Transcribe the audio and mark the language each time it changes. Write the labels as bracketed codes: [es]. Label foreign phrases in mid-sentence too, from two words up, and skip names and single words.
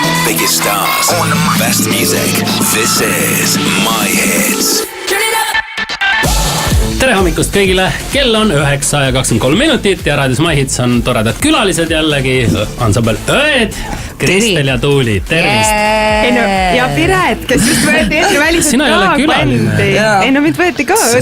[en] biggest stars on the best music. This is My Hits. [et] Tere hommikust kõigile, kell on 9:23 ja raadios My Hits on toredad külalised jällegi. Ansambel Õed, Kristel ja Tuuli, tervist. Ja Piret, kes just võeti enne väliselt sina ei ole külaline. Ei no mind võeti ka õdedeks.